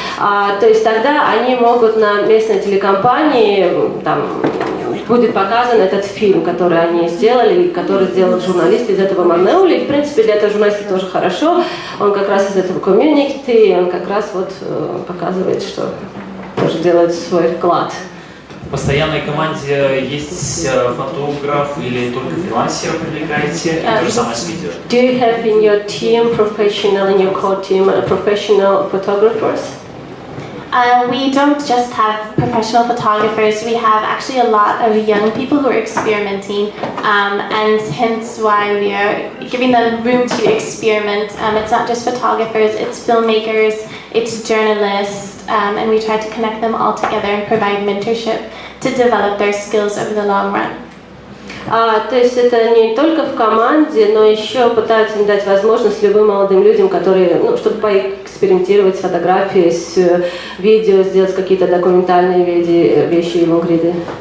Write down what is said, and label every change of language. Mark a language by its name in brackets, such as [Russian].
[Russian] То есть тогда они могут на местной телекомпании, там, будет показан этот фильм, который они сделали, который сделал журналист из этого Марнеули. И, в принципе, для этого журналиста тоже хорошо. Он как раз из этого комьюнити, и он как раз вот показывает, что тоже делает свой вклад. В постоянной команде есть фотограф или только фрилансеры привлекаете? То же самое с видео. [English] Do you have in your team professional, in your core team, professional photographers? We don't just have professional photographers, we have actually a lot of young people who are experimenting, and hence why we are giving them room to experiment. It's not just photographers, it's filmmakers, it's journalists, and we try to connect them all together and provide mentorship to develop their skills over the long run. [Russian] То есть это не только в команде, но еще пытаются им дать возможность любым молодым людям, которые, чтобы поэкспериментировать с фотографией, с видео, сделать какие-то документальные вещи и лонгриды.